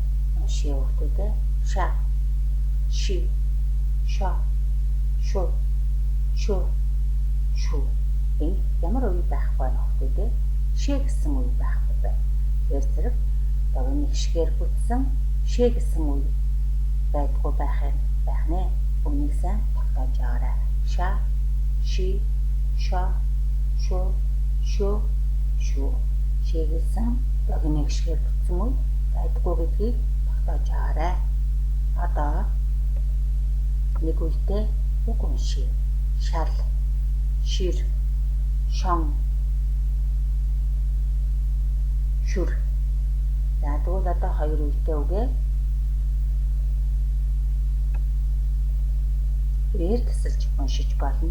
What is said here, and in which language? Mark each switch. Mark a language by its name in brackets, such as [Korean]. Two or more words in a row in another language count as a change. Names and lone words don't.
[Mongolian] Уншия хүүхдүүдээ ша, ши, ша, шу, шу, шу. Энэ ямар үе байх вэ хүүхдүүдээ? Шэ гэсэн үе байхгүй байна. Тэр зэрэг догны ишгээр бүтсэн шэ гэсэн үе байдгүй байх нэ. Үнийг сайн тогтоож аваарай. Ша, ши, ша, шу, шу, шу. Шээгэлсэн догны ишгээр бүтсэн үе байдгүй гэдгийг тогтоож аваарай. Одоо нэг үедээ үг уншия. Шал, шир, шон, шүр. За тэгвэл одоо хоёр үедээ үгээ бээр тасалж уншиж болно.